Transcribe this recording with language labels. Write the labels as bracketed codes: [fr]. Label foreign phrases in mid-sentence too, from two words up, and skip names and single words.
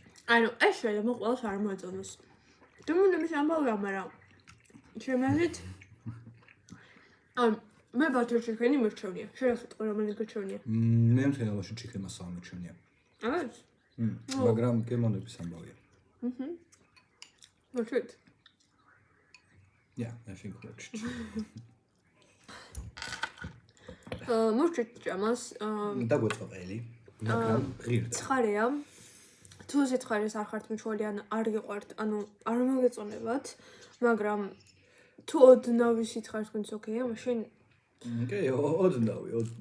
[ka] ანუ ეს შეიძლება ყველას არ მოეწონოს. დემონების ამბავია, მაგრამ ჩემი აზრით მე [en] butter chicken- [ka] ი მერჩევნია. შეიძლება რომელიც გერჩევნია. მე მთლიანობაში [en] chicken masala [ka] მერჩევნია. არის? მაგრამ გემონების ამბავია. [en] Worked. Yeah, I think worked. [ka] მოვჭით ჭამას. დაგვეწყო ყელი, მაგრამ ღირდა. ცხარეა. თუ სიცხარეს არ ხართ მიჩვეული ან არ გიყვართ, ანუ არ მოგეწონებათ, მაგრამ თუ ოდნავი სიცხარეს გქონდეთ, ოკეია, მაშინ